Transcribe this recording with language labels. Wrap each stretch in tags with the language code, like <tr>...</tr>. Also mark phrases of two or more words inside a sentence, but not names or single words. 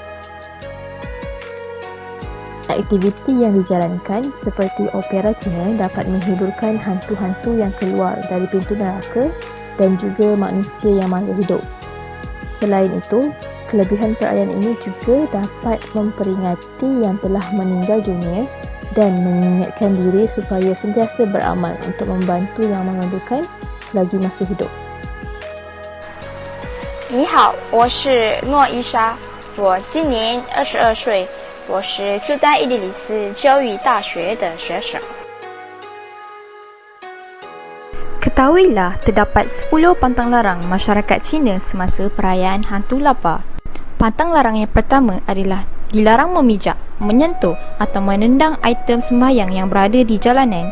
<ms>Aktiviti yang dijalankan seperti opera Cina dapat menghiburkan hantu-hantu yang keluar dari pintu neraka dan juga manusia yang masih hidup. Selain itu, kelebihan perayaan ini juga dapat memperingati yang telah meninggal dunia dan mengingatkan diri supaya sentiasa beramal untuk membantu yang memerlukan selagi masih hidup.</ms> <zh>你好，我是诺伊莎，我今年22岁，我是苏丹伊利里斯教育大学的学生。</zh> <ms>Ketahuilah, terdapat 10 pantang larang masyarakat Cina semasa perayaan Hantu Lapar. Pantang larang yang pertama adalah dilarang memijak, menyentuh atau menendang item sembahyang yang berada di jalanan.</ms>